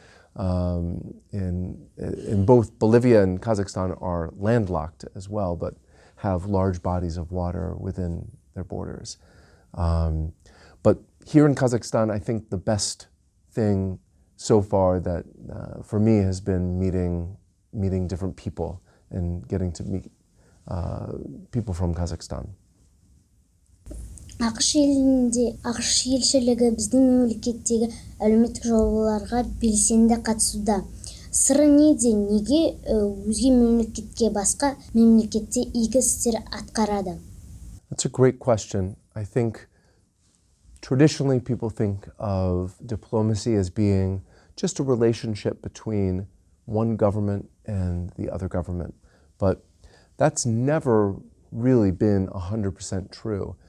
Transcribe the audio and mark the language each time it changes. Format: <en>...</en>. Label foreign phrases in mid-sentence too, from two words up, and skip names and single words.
<en>In both Bolivia and Kazakhstan are landlocked as well, but have large bodies of water within their borders. But here in Kazakhstan, I think the best thing so far that for me has been meeting different people and getting to meet people from Kazakhstan.</en> <kk>ақш елшілігі біздің мемлекеттегі әлеуметтік жобаларға белсенді қатысуда. Сыры неде? Неге өзге мемлекетке басқа мемлекетте игі істер атқарады?</kk> <en>That's a great question. I think traditionally people think of diplomacy as being just a relationship between one government and the other government. But that's never really been 100% true.</en>